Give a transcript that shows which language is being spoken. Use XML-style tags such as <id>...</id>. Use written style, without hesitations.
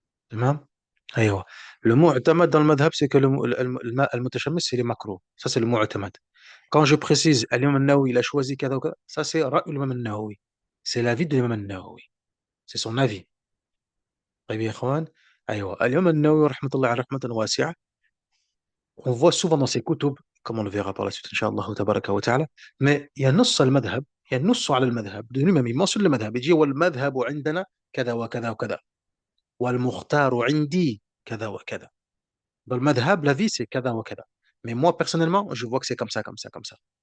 <ar>تمام. ايوه. المعتمد</ar> <fr>dans le madhab, c'est que</fr> <ar>الماء المتشمس,</ar> <fr>c'est les macros. Ça, c'est le mu'tamad. Quand je précise, l'imam al-Nawawi, il a choisi</fr> <ar>كذا وكذا,</ar> <fr>ça, c'est ra'y l'imam al-Nawawi. C'est l'avis de l'imam al-Nawawi. C'est son avis.</fr> <ar>طيب يا إخوان. أيوة. الإمام النووي رحمة الله عليه رحمة واسعة.</ar> <fr>On voit souvent dans ses كتب, comme on le verra par la suite</fr> <ar>إن شاء الله تبارك وتعالى,</ar> <fr>mais</fr> <ar>ينص المذهب, ينص على المذهب</ar> <fr>de lui-même, il mentionne le madhab, il dit</fr> <ar>والمذهب عندنا كذا وكذا</ar> <fr>وكذا والمختار عندي كذا وكذا. Dans le madhab, la vie, c'est</fr> <ar>كذا وكذا.</ar> <fr>Mais moi, personnellement, je vois que c'est comme ça, comme ça, comme ça.</fr>